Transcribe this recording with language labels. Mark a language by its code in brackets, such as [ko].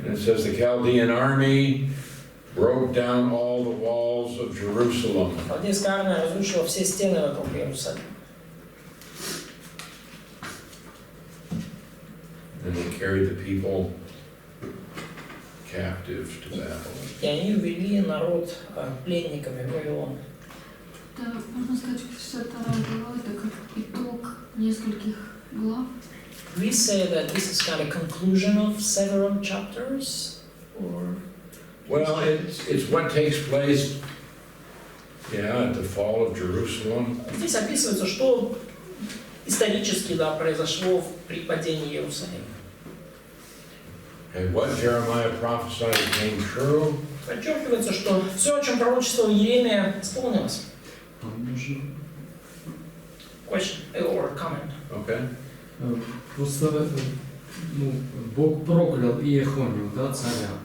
[en] And it says the Chaldean army broke down all the walls of Jerusalem. [ru] Халдейская армия разрушила все стены вокруг Иерусалима. [en] And they carried the people captive to Babylon. [ru] И они увели народ пленниками в Вавилон. Да, можно сказать, что 62 глава это как итог нескольких глав. [en] We say that this is kind of conclusion of several chapters, or Well, it's what takes place, at the fall of Jerusalem. [ru] здесь описывается, что исторически, да, произошло при падении Иерусалима. [en] And what Jeremiah prophesied came true. [ru] Подчеркивается, что все, о чем пророчествовал Иеремия, исполнилось. [en] Question or comment? Okay. [ru] Просто Бог проклял Иехонию, да, царя.